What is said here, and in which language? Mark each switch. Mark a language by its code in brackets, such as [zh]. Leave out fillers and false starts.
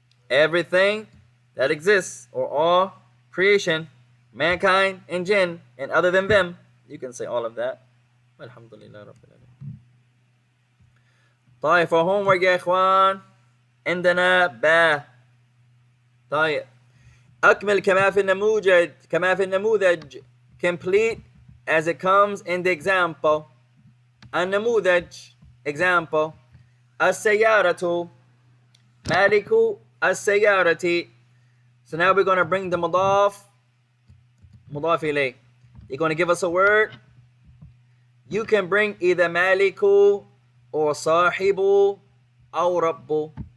[en] Everything that exists, or all creation, mankind and jinn, and other than them. You can say all of that. Alhamdulillah Rabbil Alamin. [ar] طيب, [en] for homework [ar] يا إخوان, عندنا با. طيب, أكمل كما في النموذج, كما في النموذج, [en] complete as it comes in the example. [ar] النموذج, example. السيارة, مالك السيارة. [en] So now we're going to bring the مضاف إليه. You're going to give us a word. You can bring either مالك or صاحب أو رب.